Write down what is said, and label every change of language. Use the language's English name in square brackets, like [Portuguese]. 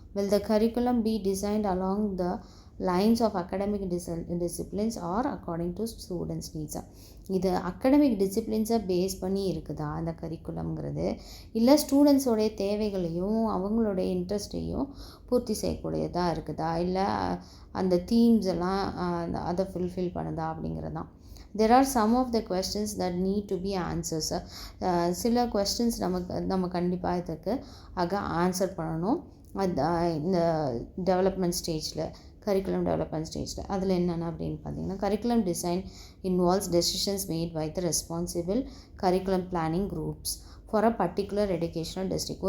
[English] Will the curriculum be designed along the lines of academic disciplines or according to students needs. [Tamil] இது academic டிசிப்ளின்ஸை base பண்ணி இருக்குதா அந்த கரிக்குலம்ங்கிறது, இல்லை ஸ்டூடெண்ட்ஸோடைய தேவைகளையும் அவங்களுடைய இன்ட்ரெஸ்ட்டையும் பூர்த்தி செய்யக்கூடியதாக இருக்குதா, இல்லை அந்த தீம்ஸ் எல்லாம் அதை ஃபுல்ஃபில் பண்ணுதா அப்படிங்கிறது தான். [English] There are some of the questions that need to be answers. [Tamil] சில questions நம்ம கண்டிப்பாக இதுக்கு ஆன்சர் பண்ணணும். இந்த டெவலப்மெண்ட் ஸ்டேஜில், கரிக்குலம் டெவலப்மெண்ட் ஸ்டேஜில். அதில் என்னென்ன அப்படின்னு பார்த்தீங்கன்னா [English] Curriculum design involves decisions made by the responsible curriculum planning groups for a particular educational district.